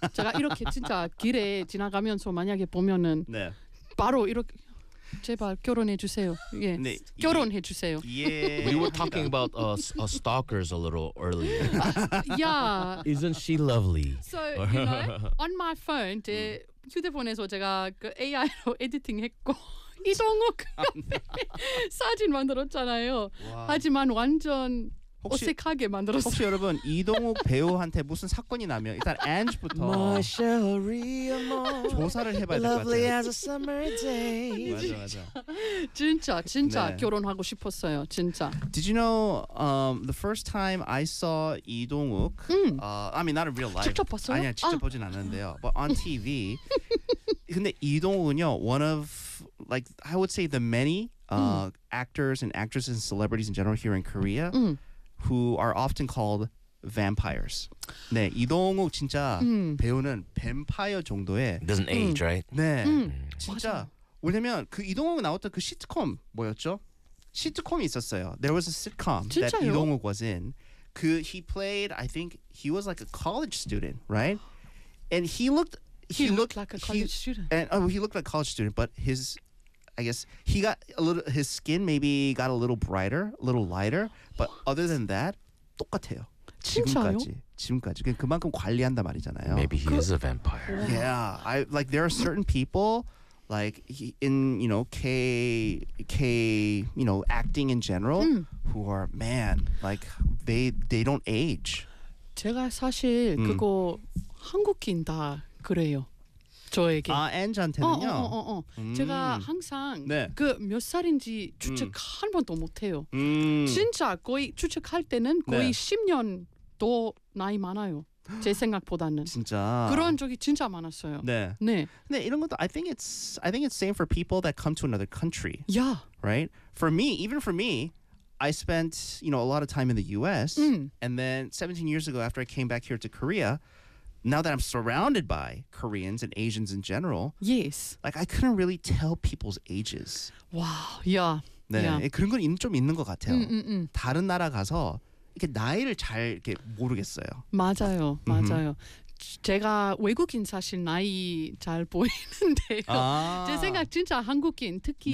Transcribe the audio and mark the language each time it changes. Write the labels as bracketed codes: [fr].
[ko] 제가 이렇게 진짜 길에 지나가면서 만약에 보면은 네. 바로 이렇게 제발 결혼해 주세요. 예. 네. 결혼해 주세요. 예. [en] We were talking about stalkers a little earlier. Yeah. Isn't she lovely? So, you know, on my phone, [ko] 제 휴대폰에서 제가 그 AI로 에디팅 했고 이동욱 사진 만들었잖아요. [en] Wow. [ko] 하지만 완전 어색하게 만들었어요. 혹시 여러분 이동욱 배우한테 무슨 사건이 나면 일단 Ange부터 조사를 해봐야 될 것 같아요. [en] Lovely as a summer day. [ko] 맞아. 진짜 네. 결혼하고 싶었어요. 진짜. [en] Did you know the first time I saw 이동욱 I mean not in real life. [ko] 직접 봤어요? 아니야 직접 보진 않았는데요. [en] But on TV. [ko] 근데 이동욱은요 [en] one of like I would say the many actors and actresses and celebrities in general here in Korea. Who are often called vampires. [ko] 네, 이동욱 진짜 배우는 뱀파이어 정도의 [en] doesn't age, right? [ko] 네. 진짜. 왜냐면 그 이동욱 나왔던 그 시트콤 뭐였죠? 시트콤이 있었어요. [en] There was a sitcom [ko] 진짜요? [en] That 이동욱 was in. 그 he played I think he was like a college student, right? And he looked like a college student. And he looked like a college student, but his skin maybe got a little brighter, a little lighter, but other than that, [ko] 똑같아요. 지금까지. 그만큼 관리한다 말이잖아요. [en] Maybe he is a vampire. Yeah, I like there are certain people like in, you know, K, you know, acting in general who are man, like they don't age. [ko] 제가 사실 그거 한국인 다 그래요. 저에게 아 엔지한테는요. 제가 항상 네. 그 몇 살인지 추측 한 번도 못해요. 진짜 거의 추측할 때는 거의 10년도 나이 많아요. 제 생각보다는 진짜 그런 적이 진짜 많았어요. 네. 네. 근데 이런 것도 [en] I think it's same for people that come to another country. Yeah. Right? For me, I spent, you know, a lot of time in the US and then 17 years ago after I came back here to Korea. Now that I'm surrounded by Koreans and Asians in general, yes, like I couldn't really tell people's ages. Wow, yeah, [ko] 네, [en] yeah. [ko] 그런 건 좀 있는 것 같아요. Mm-mm-mm. 다른 나라 가서 이렇게 나이를 잘 이렇게 모르겠어요. 맞아요, 맞아요. 제가 외국인 사실 나이 잘 보이는데요. 아~ 제 생각 진짜 한국인, 특히